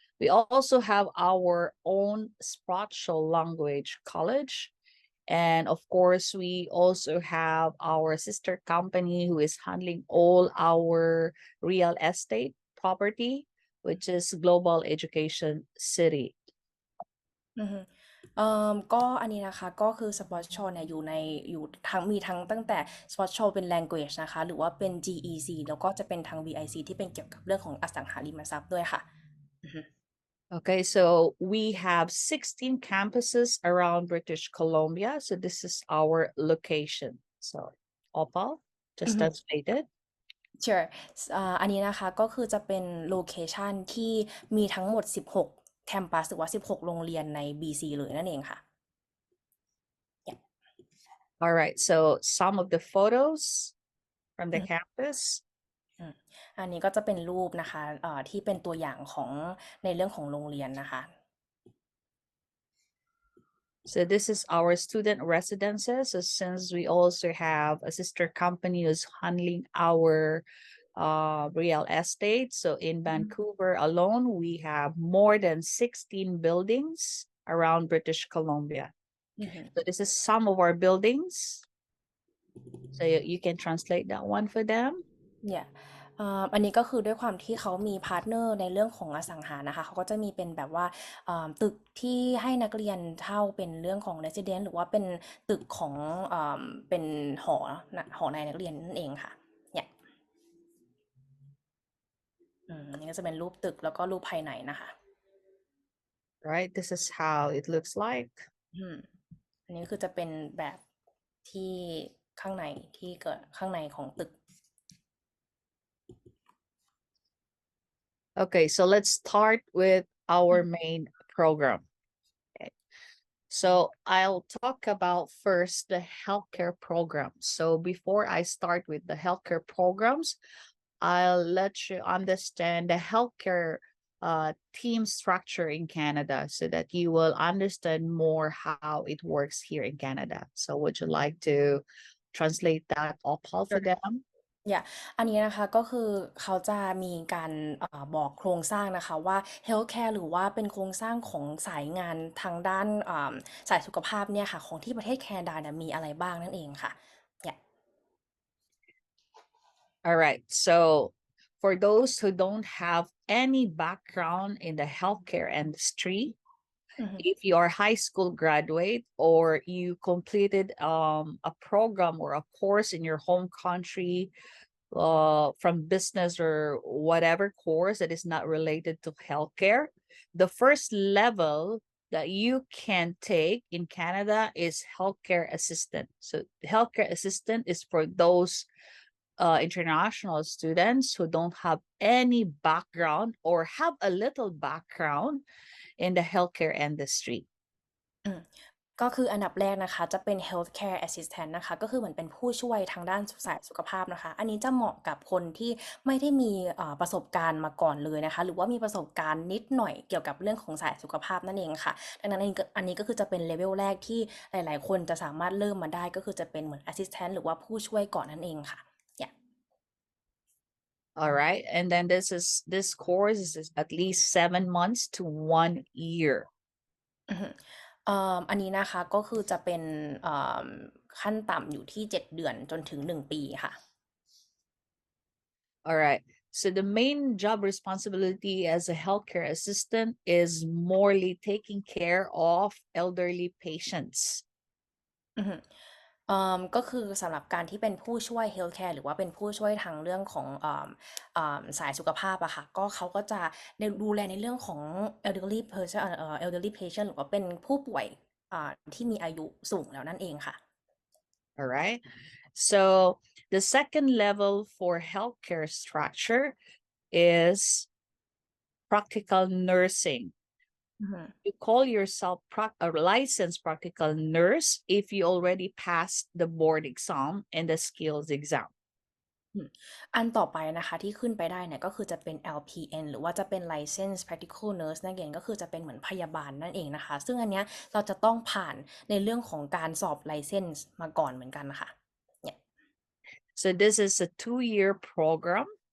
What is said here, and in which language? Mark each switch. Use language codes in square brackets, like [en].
[en] We also have our own Sprott Shaw Language College. And of course, we also have our sister company who is handling all our real estate property, which is Global Education City. [th] อือฮึก็อันนี้นะคะก็คือ Sport Show เนี่ยอยู่ทั้งมีทั้งตั้งแต่ Sport Show เป็น language นะคะหรือว่าเป็น GEC แล้วก็จะเป็นทาง VIC ที่เป็นเกี่ยวกับเรื่องของอสังหาริมทรัพย์ด้วยค่ะอือฮึ [en] Okay, so we have 16 campuses around British Columbia. So this is our location. So Opal, just as stated. [th] Sure อันนี้นะคะก็คือจะเป็นโลเคชันที่มีทั้งหมด16แคมปัสหรือว่า16โรงเรียนใน BC เลยนั่นเองค่ะ [en] All right, so some of the photos from the [th] อือฮึ [en] campus. [th] อืมอันนี้ก็จะเป็นรูปนะคะที่เป็นตัวอย่างของในเรื่องของโรงเรียนนะคะ [en] So this is our student residences. So since we also have a sister company who's handling our real estate. So in Vancouver alone, we have more than 16 buildings around British Columbia. [th] อือฮึ [en] So this is some of our buildings. So you can translate that one for them. [th] เนี่ยอันนี้ก็คือด้วยความที่เขามีพาร์ตเนอร์ในเรื่องของอสังหานะคะเขาก็จะมีเป็นแบบว่าตึกที่ให้นักเรียนเช่าเป็นเรื่องของ resident หรือว่าเป็นตึกของเป็นหอในนักเรียนนั่นเองค่ะเนี่ยนี่ก็จะเป็นรูปตึกแล้วก็รูปภายในนะคะ [en] Right, this is how it looks like. [th] อืมอันนี้คือจะเป็นแบบที่ข้างในที่เกิดข้างในของตึก [en] Okay, so let's start with our main program. Okay. So I'll talk about first the healthcare programs. So before I start with the healthcare programs, I'll let you understand the healthcare team structure in Canada so that you will understand more how it works here in Canada. So would you like to translate that all for them? [th] อันนี้นะคะก็คือเขาจะมีการบอกโครงสร้างนะคะว่า healthcare หรือว่าเป็นโครงสร้างของสายงานทางด้านสายสุขภาพเนี่ยค่ะของที่ประเทศแคนาดาเนี่ยมีอะไรบ้างนั่นเองค่ะ [en] All right. So for those who don't have any background in the healthcare industry, if you are high school graduate or you completed a program or a course in your home country from business or whatever course that is not related to healthcare, the first level that you can take in Canada is healthcare assistant. So healthcare assistant is for those international students who don't have any background or have a little background in the healthcare industry. [th] ก็คืออันดับแรกนะคะจะเป็น healthcare assistant นะคะก็คือเหมือนเป็นผู้ช่วยทางด้านสายสุขภาพนะคะอันนี้จะเหมาะกับคนที่ไม่ได้มีประสบการณ์มาก่อนเลยนะคะหรือว่ามีประสบการณ์นิดหน่อยเกี่ยวกับเรื่องของสายสุขภาพนั่นเองค่ะดังนั้นอันนี้ก็คือจะเป็นเลเวลแรกที่หลายๆคนจะสามารถเริ่มมาได้ก็คือจะเป็นเหมือน assistant หรือว่าผู้ช่วยก่อนนั่นเองค่ะ [en] All right. And then this course is at least 7 months to 1 year. [th] อันนี้นะคะก็คือจะเป็นขั้นต่ำอยู่ที่7 เดือนจนถึง1 ปีค่ะ [en] All right. So the main job responsibility as a healthcare assistant is morely taking care of elderly patients. [th] ก็คือสำหรับการที่เป็นผู้ช่วย healthcare หรือว่าเป็นผู้ช่วยทางเรื่องของสายสุขภาพอะค่ะก็เขาก็จะดูแลในเรื่องของ elderly patient หรือว่าเป็นผู้ป่วยที่มีอายุสูงแล้วนั่นเองค่ะ [en] All right. So the second level for healthcare structure is practical nursing. You call yourself a licensed practical nurse if you already passed the board exam and the skills exam. [th] อันต่อไปนะคะที่ขึ้นไปได้เนี่ยก็คือจะเป็น LPN หรือว่าจะเป็น Licensed Practical Nurse นั่นเองก็คือจะเป็นเหมือนพยาบาลนั่นเองนะคะซึ่งอันเนี้ยเราจะต้องผ่านในเรื่องของการสอบ License มาก่อนเหมือนกันนะคะ [en] So this is a 2-year program.